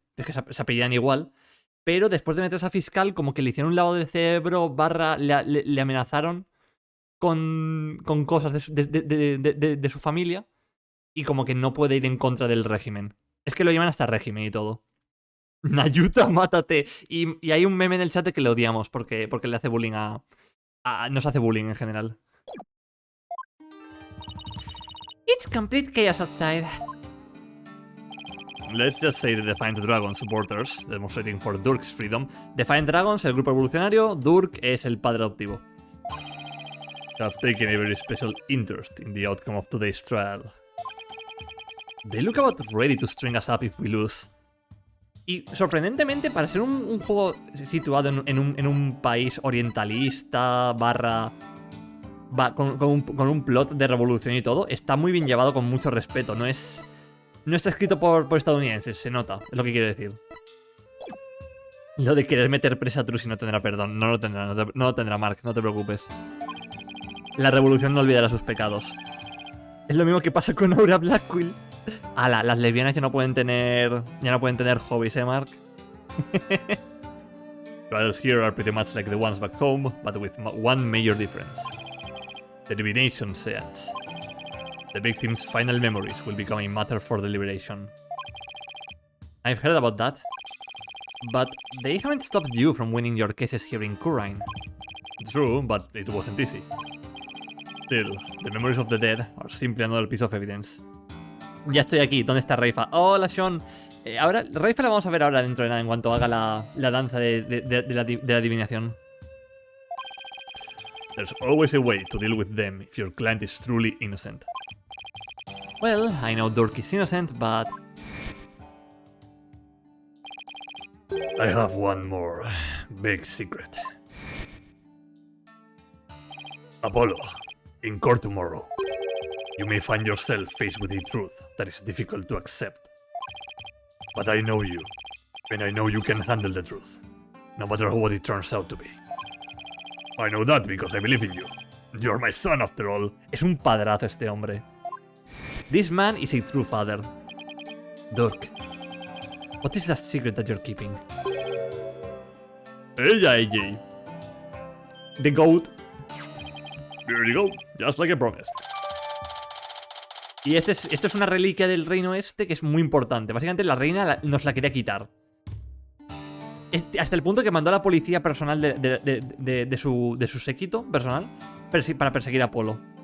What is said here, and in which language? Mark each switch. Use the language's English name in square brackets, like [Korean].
[Spanish] Es que se apellidan igual. Pero después de meterse a fiscal, como que le hicieron un lavado de cerebro, le amenazaron con cosas de su familia. Y como que no puede ir en contra del régimen. Es que lo llaman hasta régimen y todo. Nayuta, mátate. Y hay un meme en el chat de que le odiamos porque le hace bullying nos hace bullying en general. [English] It's complete chaos outside. Let's just say the Defiant Dragon supporters demonstrating for Durk's freedom. [Spanish] Defiant Dragons, el grupo evolucionario. Durk es el padre adoptivo. [English] Have taken a very special interest in the outcome of today's trial. They look about ready to string us up if we lose. [Spanish] Y sorprendentemente, para ser un juego situado en un país orientalista, con un plot de revolución y todo, está muy bien llevado con mucho respeto. No está escrito por estadounidenses, se nota, es lo que quiere decir. Lo de querer meter presa a Trucy no tendrá perdón, no lo tendrá Mark, no te preocupes. La revolución no olvidará sus pecados. Es lo mismo que pasa con Aura Blackquill. Las lesbianas ya no pueden tener hobbies, Mark. [English] Trials here are pretty much like the ones back home, but with one major difference. The divination seance. The victims' final memories will become a matter for deliberation. I've heard about that, but they haven't stopped you from winning your cases here in Kurine. True, but it wasn't easy. Still, the memories of the dead are simply another piece of evidence. [Spanish] Ya estoy aquí. ¿Dónde está Reifa? Hola, Sean. Ahora, Reifa la vamos a ver ahora dentro de nada, en cuanto haga la danza de la adivinación. [English] There's always a way to deal with them if your client is truly innocent. Well, I know Durk is innocent, but... I have one more big secret. Apollo, in court tomorrow, you may find yourself faced with a truth that is difficult to accept. But I know you, and I know you can handle the truth, no matter what it turns out to be. I know that because I believe in you. You're my son, after all. [Spanish] Es un padrazo este hombre. [English] This man is a true father. Durk, what is that secret that you're keeping? Ella, AJ. The goat. There you go, just like I promised. [Spanish] Y esto es una reliquia del reino este que es muy importante. Básicamente la reina nos la quería quitar. Hasta el punto que mandó a la policía personal de su séquito personal para perseguir a Apolo.